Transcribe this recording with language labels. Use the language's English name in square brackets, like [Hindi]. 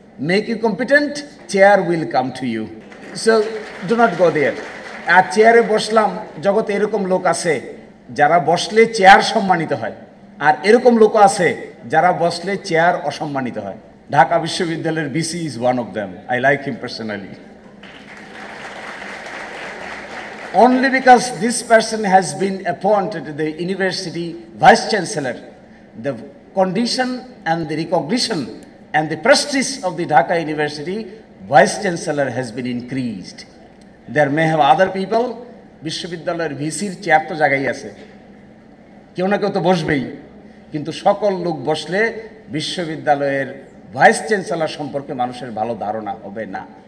[English] Make you competent, chair will come to you. So do not go there. [Bangla] আর চেয়ারে বসলাম, জগতে এরকম লোক আছে যারা বসলে চেয়ার সম্মানিত হয়, আর এরকম লোক আছে যারা বসলে চেয়ার অসম্মানিত হয়। [English] ঢাকা বিশ্ববিদ্যালয়ের VC is one of them. I like him personally. Only because this person has been appointed the university vice chancellor, the condition and the recognition and the prestige of the Dhaka University vice chancellor has been increased. There may have other people. [Bangla] বিশ্ববিদ্যালয়ের ভিসির chair তো জায়গায় আছে, কেউ না কেউ তো বসবেই, কিন্তু সকল লোক বসলে বিশ্ববিদ্যালয়ের ভাইস চ্যান্সেলর সম্পর্কে মানুষের ভালো ধারণা হবে না।